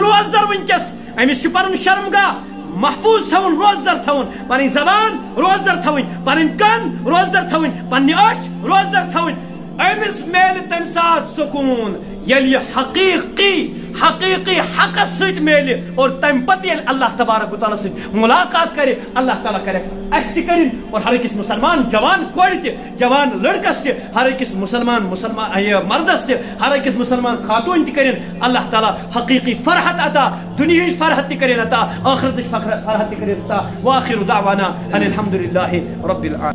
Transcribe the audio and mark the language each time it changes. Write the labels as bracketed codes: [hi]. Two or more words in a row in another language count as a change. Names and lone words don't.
[ks] روزدر وٕنکیٚس أمِس چھُ پنُن شرمگاہ محفوظ تھاوُن روزدر تھاوُن پنٕنۍ زبان روزدر تھاوٕنۍ پنٕنۍ کن روزدر تھاوٕنۍ پننہِ أچھ روزدر تھاوٕنۍ أمِس میلہِ تمہِ ساتہٕ وات سکون یل حقیقی حق ست میل اور تم پتہ یل اللہ تبارک و تعالیٰ [ur] سے ملاقات کرے اللہ تعالیٰ کرے [ks] اس تہ کرن اور ہر أکس مسلمان جوان کور تہ جوان لڑکس تہ ہر أکس مسلمان مردس تہ ہر أکس مسلمان خاتون تہ کرن اللہ تعالیٰ حقیقی فرحت عطا دنیا فرحت تہ کرن عطا آخرت فرحت تہ کرن عطا [ar] وآخر دعوانا ان الحمد للہ رب العالمین.